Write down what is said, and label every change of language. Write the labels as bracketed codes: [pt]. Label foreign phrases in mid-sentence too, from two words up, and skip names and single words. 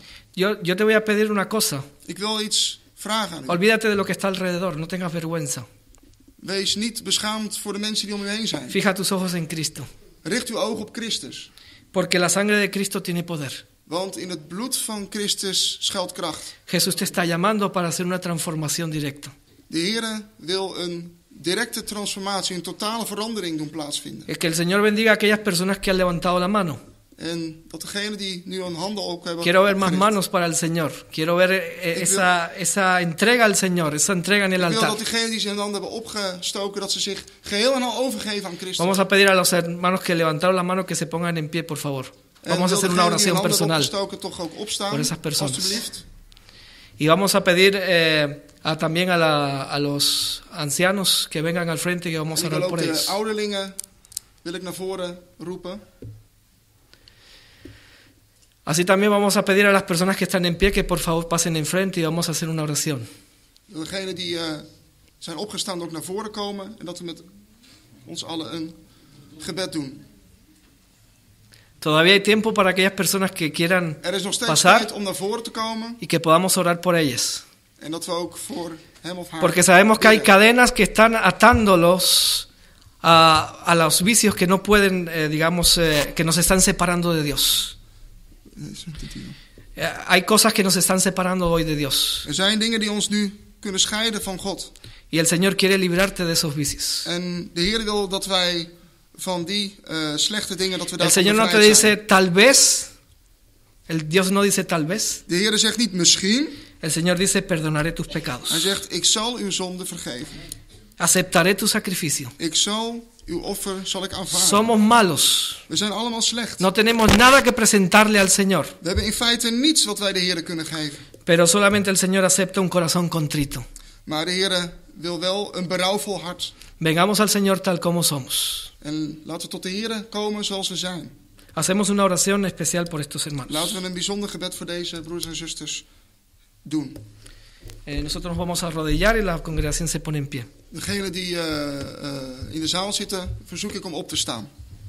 [es] Yo te voy a pedir una cosa. [nl] Ik wil iets vragen aan u. [es] Olvídate de lo que está alrededor, no tengas vergüenza. [nl] Wees niet beschaamd voor de mensen die om u heen zijn. [es] Fija tus ojos en Cristo, [nl] Richt uw oog op Christus. [es] porque la sangre de Cristo tiene poder. [nl] Want in het bloed van Christus schuilt kracht. [es] Jesús te está llamando para hacer una transformación directa. [nl] De Heere wil een directe transformatie, een totale verandering doen plaatsvinden. [es] Que el Señor bendiga a aquellas personas que han levantado la mano. [nl] En dat degenen die nu hun handen ook hebben [es] Quiero ver más [nl] opgericht. [es] manos para el Señor. Quiero ver esa entrega al Señor, esa entrega en el [nl] Ik wil [es] altar. [nl] dat diegenen die zijn handen hebben opgestoken, dat ze zich geheel en al overgeven aan Christus. [es] Vamos a pedir a los hermanos que levantaron la mano que se pongan en pie, por favor. [nl] En [es] Vamos a [nl] wil [es] hacer una [nl] degenen die hun [es] oración [nl] handen hebben [es] personal. [nl] opgestoken toch ook opstaan, [es] Por esas personas. [nl] alstublieft. [es] Y vamos a pedir también a los ancianos que vengan al frente y que vamos [nl] En [es] a [nl] ik wil [es] orar [nl] ook [es] por [nl] de [es] ellos. [nl] ouderlingen wil ik naar voren roepen. [es] Así también vamos a pedir a las personas que están en pie que por favor pasen enfrente y vamos a hacer una oración. [nl] Degenen die zijn opgestaan ook naar voren komen en dat we met ons allen een gebed doen. [es] Todavía hay tiempo para aquellas personas que quieran [nl] Er is nog steeds [es] pasar [nl] tijd om naar voren te komen [es] y que podamos orar por ellas. [nl] en dat we ook voor hem of haar [es] Porque sabemos que hay [nl] bidden. [es] cadenas que están atándolos a los vicios que no pueden, que nos están separando de Dios. Hay cosas que nos están separando hoy de Dios. [nl] Er zijn dingen die ons nu kunnen scheiden van God. [es] Y el Señor quiere librarte de esos vicios. [nl] En de Heer wil dat wij van die slechte dingen, dat we [es] El [nl] daarvan [es] Señor no te [nl] bevrijd zijn. [es] dice tal vez. Dios no dice tal vez. [nl] De Heer zegt niet misschien. [es] El Señor dice perdonaré tus [nl] Hij [es] pecados. [nl] zegt, ik zal uw zonde vergeven. [es] Aceptaré tu sacrificio. [nl] Ik zal uw offer zal ik aanvaarden. [es] Somos malos. [nl] We zijn allemaal slecht. [es] No tenemos nada que presentarle al Señor. [nl] We hebben in feite niets wat wij de Heer kunnen geven. [es] Pero solamente el Señor acepta un corazón contrito. [nl] Maar de Heer wil wel een berouwvol hart. [es] Vengamos al Señor tal como somos. [nl] En laten we tot de Heer komen zoals we zijn. [es] Hacemos una oración especial por estos hermanos. [nl] Laten we een bijzonder gebed voor deze broers en zusters doen. [es] Nosotros nos vamos a arrodillar y la congregación se pone en pie. [nl] Degenen die in de zaal zitten, verzoek ik om op te staan.